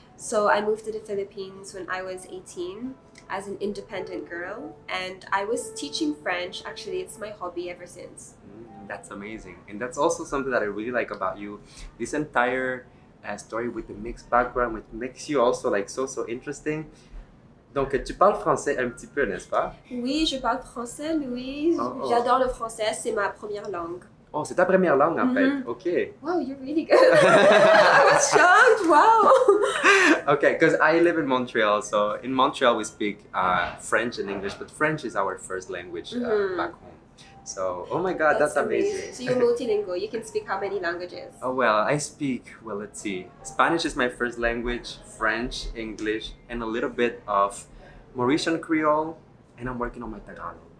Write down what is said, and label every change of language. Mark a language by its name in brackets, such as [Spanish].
[English] So I moved to the Philippines when I was 18 as an independent girl, and I was teaching French. Actually, it's my hobby ever since. That's amazing. And that's also something that I really like about you. This entire story with the mixed background, which makes you also like so interesting. [French] Donc, tu parles français un petit peu, n'est-ce pas? Oui, je parle français, Louise. J'adore le français, c'est ma première langue. Oh, c'est ta première langue en fait. [English] Ok. Wow, you're really good. I was shocked. Wow. Okay, because I live in Montreal, so in Montreal we speak French and English, but French is our first language back home. So, oh my God, that's amazing. So you're multilingual. You can speak how many languages? Oh well, I speak, well, let's see. Spanish is my first language, French, English, and a little bit of Mauritian Creole, and I'm working on my Tagalog.